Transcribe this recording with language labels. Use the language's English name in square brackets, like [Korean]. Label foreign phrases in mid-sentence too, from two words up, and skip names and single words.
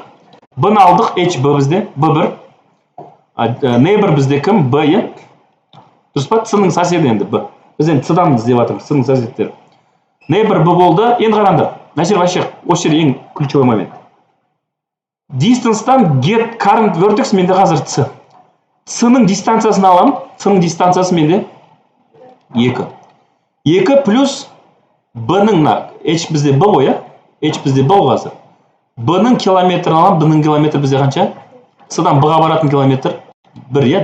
[Kazakh] B-ны алдық, H, B бізде, B1. Neighbor бізде кім? B, е? Дұрыс па? С-ның соседі енді B. Біз енді С-дан іздеп жатырмыз, С-ның соседтері. Neighbor B болды. Енді қараңдар. Мына жер вообще, осы жер ең [Russian] ключевой момент. [Kazakh] Distance-тан [English] get current vertex [Kazakh] менде қазір С. С-ның дистанциясын аламын. С-ның дистанциясы менде 2. 2 плюс B-ның H бізде B ғой, е? H бізде B қазір. B-ның километрін аламын. B-ның километр бізде қанша? С-дан B-ға баратын километр 1, е?